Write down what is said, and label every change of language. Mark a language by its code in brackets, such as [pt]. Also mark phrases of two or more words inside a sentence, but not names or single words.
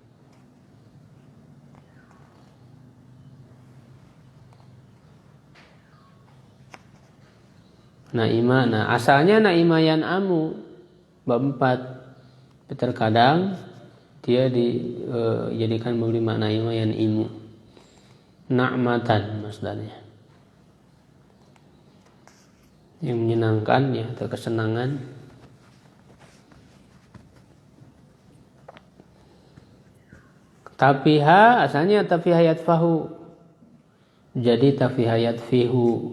[id] Naima, nah asalnya [ar] نعم ينعم [id] bab 4. Terkadang dia dijadikan memberi makna [ar] نعم ينعم. [id] Na'matan masdarnya. Yang menyenangkan ya, atau kesenangan. Tafiha asalnya [ar] تفه يتفه. [id] Jadi [ar] تفه يتفه.